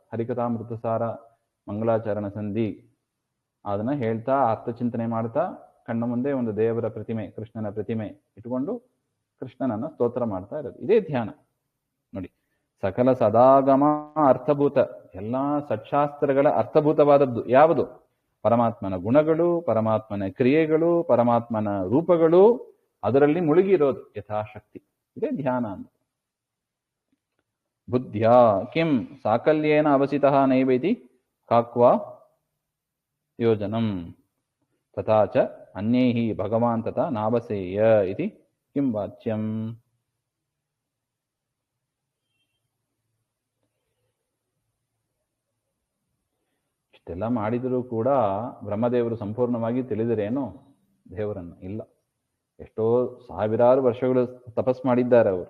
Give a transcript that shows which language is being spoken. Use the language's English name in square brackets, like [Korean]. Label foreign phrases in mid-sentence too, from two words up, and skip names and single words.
[Kannada] ಹರಿಕಥಾಮೃತ ಸಾರ, ಮಂಗಳಾಚರಣ ಸಂಧಿ ಅದನ್ನ ಹೇಳ್ತಾ ಅರ್ಥಚಿಂತನೆ ಮಾಡ್ತಾ ಕಣ್ಣ ಮುಂದೆ ಒಂದು ದೇವರ ಪ್ರತಿಮೆ, ಕೃಷ್ಣನ ಪ್ರತಿಮೆ ಇಟ್ಕೊಂಡು ಕೃಷ್ಣನನ್ನ ಸ್ತೋತ್ರ ಮಾಡ್ತಾ ಇರೋದು, ಇದೇ ಧ್ಯಾನ. ನೋಡಿ, ಸಕಲ ಸದಾಗಮ ಅರ್ಥಭೂತ, ಎಲ್ಲಾ ಸತ್ಶಾಸ್ತ್ರಗಳ ಅರ್ಥಭೂತವಾದದ್ದು ಯಾವುದು? ಪರಮಾತ್ಮನ ಗುಣಗಳು, ಪರಮಾತ್ಮನ ಕ್ರಿಯೆಗಳು, ಪರಮಾತ್ಮನ ರೂಪಗಳು, ಅದರಲ್ಲಿ ಮುಳುಗಿರೋದು ಯಥಾಶಕ್ತಿ, ಇದೇ ಧ್ಯಾನ ಅಂತ. [Sanskrit] ಬುದ್ಧ್ಯಾ ಕಿಂ ಸಾಕಲ್ಯೇನ ಅವಸಿತಃ ನೈವೇತಿ ಕಾಕ್ವಾ ಯೋಜನಂ ತಥಾ ಚ ಅನ್ಯೈಃ ಭಗವಾನ್ ತಥಾ ನಾವಸೇಯ ಇತಿ ಕಿಂ ವಾಚ್ಯಂ. [Kannada] ಇಷ್ಟೆಲ್ಲ ಮಾಡಿದರೂ ಕೂಡ ಬ್ರಹ್ಮದೇವರು ಸಂಪೂರ್ಣವಾಗಿ ತಿಳಿದರೇನು ದೇವರನ್ನ? ಇಲ್ಲ. ಎಷ್ಟೋ ಸಾವಿರಾರು ವರ್ಷಗಳು ತಪಸ್ ಮಾಡಿದ್ದಾರೆ ಅವರು.